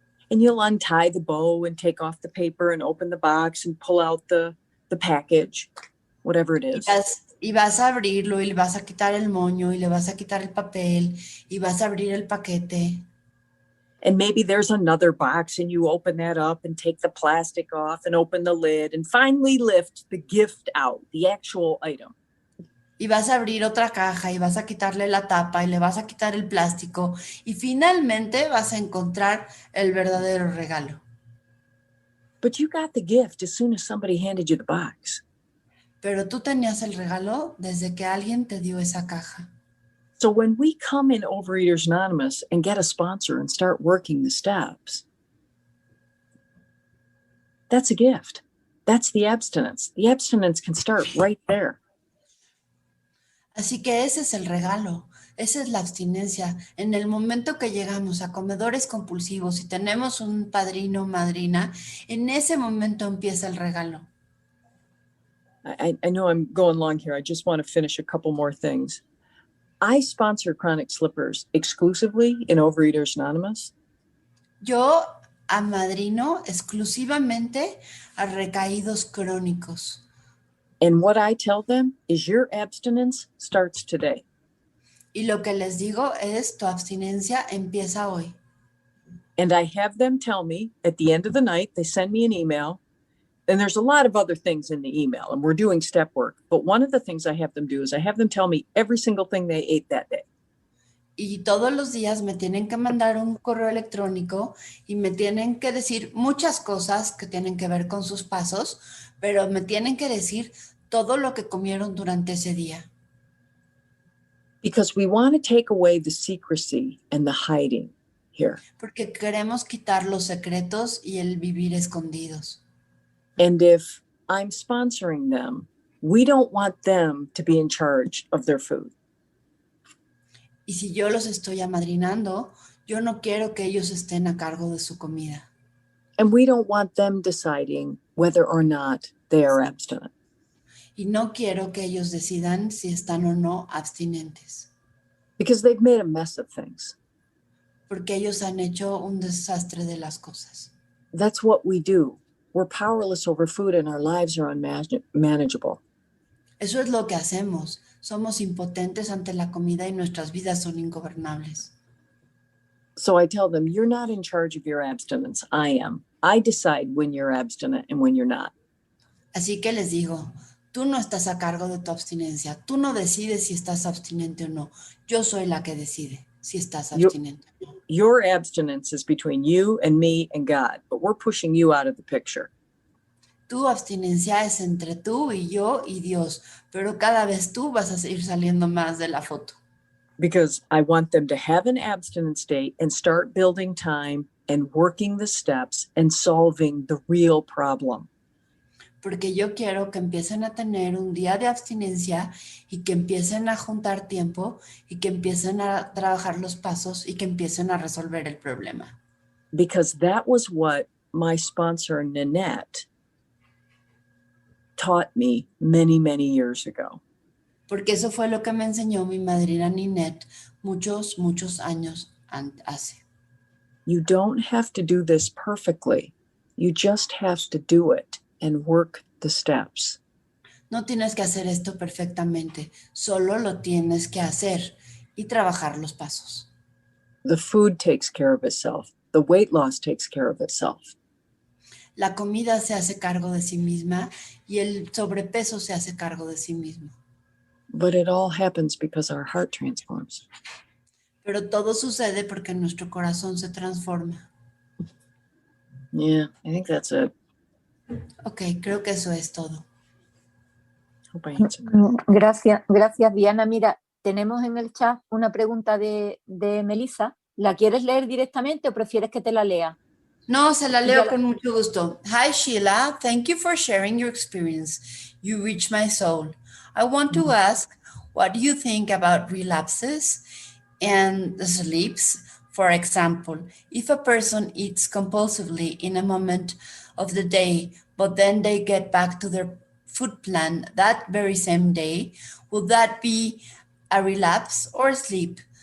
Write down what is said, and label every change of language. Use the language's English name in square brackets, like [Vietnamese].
[English] And you'll untie the bow and take off the paper and open the box and pull out the package, whatever it is. [Spanish] Y vas a abrirlo y le vas a quitar el moño y le vas a quitar el papel y vas a abrir el paquete. [English] And maybe there's another box and you open that up and take the plastic off and open the lid and finally lift the gift out, the actual item. [Spanish] Y vas a abrir otra caja y vas a quitarle la tapa y le vas a quitar el plástico y finalmente vas a encontrar el verdadero regalo. [English] But you got the gift as soon as somebody handed you the box. [Spanish] Pero tú tenías el regalo desde que alguien te dio esa caja. [English] So when we come in Overeaters Anonymous and get a sponsor and start working the steps, that's a gift. That's the abstinence. The abstinence can start right there. [Spanish] Así que ese es el regalo, esa es la abstinencia. En el momento que llegamos a comedores compulsivos y tenemos un padrino o madrina, en ese momento empieza el regalo. [English] I know I'm going long here. I just want to finish a couple more things. I sponsor Chronic Slippers exclusively in Overeaters Anonymous. [Spanish] Yo amadrino exclusivamente a recaídos crónicos. [English] And what I tell them is your abstinence starts today. [Spanish] Y lo que les digo es, tu abstinencia empieza hoy. [English] And I have them tell me at the end of the night, they send me an email. And there's a lot of other things in the email, and we're doing step work. But one of the things I have them do is I have them tell me every single thing they ate that day. [Spanish] Y todos los días me tienen que mandar un correo electrónico y me tienen que decir muchas cosas que tienen que ver con sus pasos, pero me tienen que decir todo lo que comieron durante ese día. [English] Because we want to take away the secrecy and the hiding here. [Spanish] Porque queremos quitar los secretos y el vivir escondidos. [English] And if I'm sponsoring them, we don't want them to be in charge of their food. [Spanish] Y si yo los estoy amadrinando, yo no quiero que ellos estén a cargo de su comida. [English] And we don't want them deciding whether or not they are abstinent. [Spanish] Y no quiero que ellos decidan si están o no abstinentes. [English] Because they've made a mess of things. [Spanish] Porque ellos han hecho un desastre de las cosas. [English] That's what we do. We're powerless over food and our lives are unmanageable. [Spanish] Eso es lo que hacemos. Somos impotentes ante la comida y nuestras vidas son ingobernables. [English] So I tell them, you're not in charge of your abstinence. I am. I decide when you're abstinent and when you're not. [Spanish] Así que les digo, tú no estás a cargo de tu abstinencia. Tú no decides si estás abstinente o no. Yo soy la que decide si estás abstinente o no. [English] Your abstinence is between you and me and God, but we're pushing you out of the picture. [Spanish] Tu abstinencia es entre tú y yo y Dios, pero cada vez tú vas a ir saliendo más de la foto. [English] Because I want them to have an abstinence date and start building time and working the steps and solving the real problem. [Spanish] Porque yo quiero que empiecen a tener un día de abstinencia y que empiecen a juntar tiempo y que empiecen a trabajar los pasos y que empiecen a resolver el problema. [English] Because that was what my sponsor, Nanette, taught me many, many years ago. [Spanish] Porque eso fue lo que me enseñó mi madrina Ninette muchos, muchos años hace. [English] You don't have to do this perfectly. You just have to do it and work the steps. [Spanish] No tienes que hacer esto perfectamente, solo lo tienes que hacer y trabajar los pasos. [English] The food takes care of itself. The weight loss takes care of itself. [Spanish] La comida se hace cargo de sí misma y el sobrepeso se hace cargo de sí mismo. [English] But it all happens because our heart transforms. [Spanish] Pero todo sucede porque nuestro corazón se transforma. [English] Yeah, I think that's it. [Spanish] Ok, creo que eso es todo. [English] Hope I answered. [Spanish] Gracias, Diana. Mira, tenemos en el chat una pregunta de Melissa. ¿La quieres leer directamente o prefieres que te la lea? No, se la leo con mucho gusto. [English] Hi, Sheila. Thank you for sharing your experience. You reach my soul. I want to ask, what do you think about relapses and the sleeps? For example, if a person eats compulsively in a moment of the day, but then they get back to their food plan that very same day, would that be a relapse or sleep?